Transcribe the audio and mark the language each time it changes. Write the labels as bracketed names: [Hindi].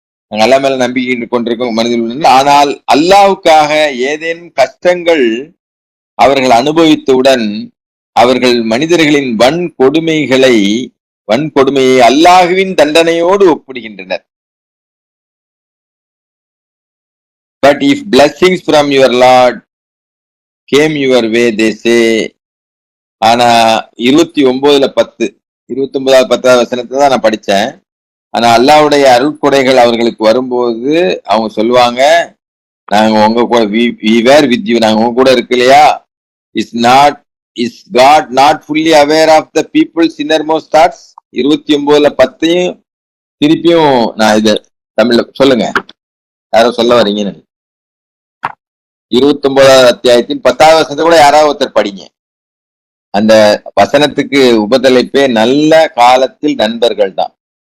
[Tamil] நாங்கள் அல்லா மேல நம்பிக்கை கொண்டிருக்கோம் மனிதர்கள் உள்ளனர். ஆனால் அல்லாஹ்வுக்காக ஏதேனும் கஷ்டங்கள் அவர்கள் அனுபவித்தவுடன் அவர்கள் மனிதர்களின் வன்கொடுமையை அல்லாஹ்வின் தண்டனையோடு ஒப்பிடுகின்றனர். [English] But if blessings from your Lord came your way, they say. [Tamil] ஆனா 29:10 29-10 வசனத்தை தான் நான் படிச்சேன். ஆனா அல்லாஹ்வுடைய அருட்கொடைகள் அவர்களுக்கு வரும்போது அவங்க சொல்லுவாங்க, நாங்க உங்க கூட [English] we were with you, [Tamil] நாங்க உங்க கூட இருக்கு இல்லையா? [English] Is God not fully aware of the people's innermost thoughts? [Tamil] 29:10 திருப்பியும் நான் இத தமிழ்ல சொல்லுங்க, யாரோ சொல்ல வரீங்கன்னு. 29வது அத்தியாயத்தின் 10வது வசனத்தை கூட யாராவது ஒருத்தர் படிங்க. அந்த வசனத்துக்கு உபதலைப்பே நல்ல காலத்தில் நண்பர்கள் தான்.